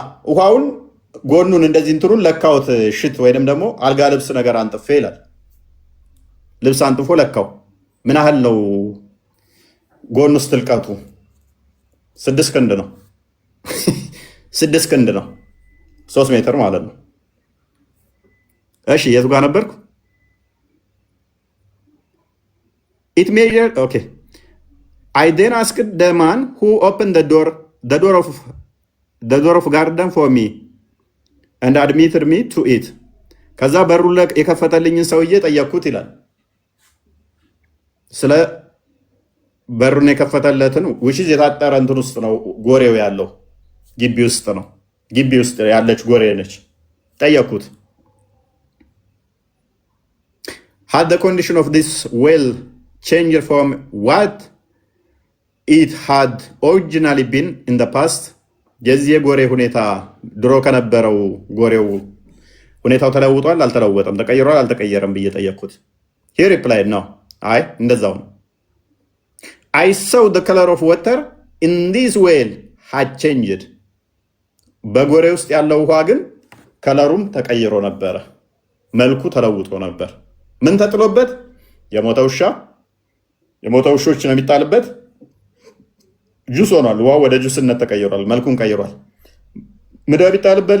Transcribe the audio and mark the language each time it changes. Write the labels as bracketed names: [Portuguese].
[Amharic] ውሃውን ጎኑን እንደዚህ እንትሩን ለካውት ሽት ወይንም ደግሞ አልጋ ልብስ ነገር አንጥፌ ይላል። ልብስ አንጥፎ ለካው። ምን ያህል ነው ጎኑ ውስጥ ጥልቀቱ? 6 ክንድ ነው። 6 ክንድ ነው። 3 ሜትር ማለት ነው። እሺ የቱ ጋር ነበርኩ? [English] It measured, okay. I then asked the man who opened the door of garden for me and admitted me to it. [Amharic] ከዛ በሩ የከፈተልኝን ሰውዬ ጠየቅኩት ይላል። ስለ በሩን የከፈተለትን ውሽዝ የታጠረ እንትን ውስጥ ነው ጎሬው ያለው፣ ግቢ ውስጥ ነው። ግቢ ውስጥ ያለች ጎሬ ነች። ጠየቅኩት። [English] Had the condition of this well changed from what it had originally been in the past? [Amharic] የዚህ የጎሬ ሁኔታ ድሮ ከነበረው ጎሬው ሁኔታው ተለውጧል አልተለወጠም? ተቀይሯል አልተቀየረም ብዬ ጠየቅኩት። [English] He replied, no. [Amharic] አይ እንደዛው ነው። [English] I saw the color of water in this well had changed. [Amharic] በጎሬ ውስጥ ያለው ውሃ ግን ከለሩም ተቀይሮ ነበረ፣ መልኩ ተለውጦ ነበር። ምን ተጥሎበት? የሞተ ውሾች ነው የሚጣልበት። ጁስ ሆኗል። ውሃው ወደ ጁስነት ተቀይሯል፣ መልኩን ቀይሯል። ምንድነው የሚጣልበት?